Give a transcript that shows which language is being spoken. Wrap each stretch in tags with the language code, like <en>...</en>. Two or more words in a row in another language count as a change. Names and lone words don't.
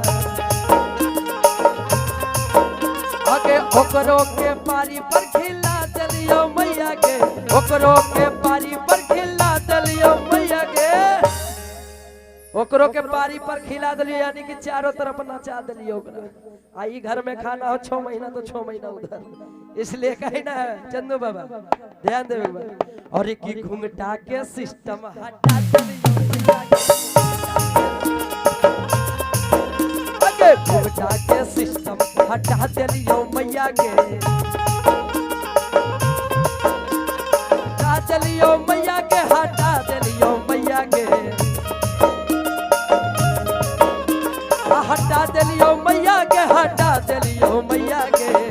<mai>आगे ओकरो के पारी पर खिला दिलियो मैया के, ओकरो के पारी पर खिला दिलियो मैया के, ओकरो के पारी पर खिला दिलियो, यानी कि चारों तरफ नचा दिलियो ओकरा। आई घर में खाना हो 6 महीना तो 6 महीना उधर, इसलिए कहीं ना चंदू बाबा ध्यान देवे। और की घुंघटा के सिस्टम हटा दिलियो। हटा दिलियो मैया के, हटा दिलियो मैया के, हटा दिलियो मैया के, हटा दिलियो मैया के, हटा दिलियो मैया के।</mai>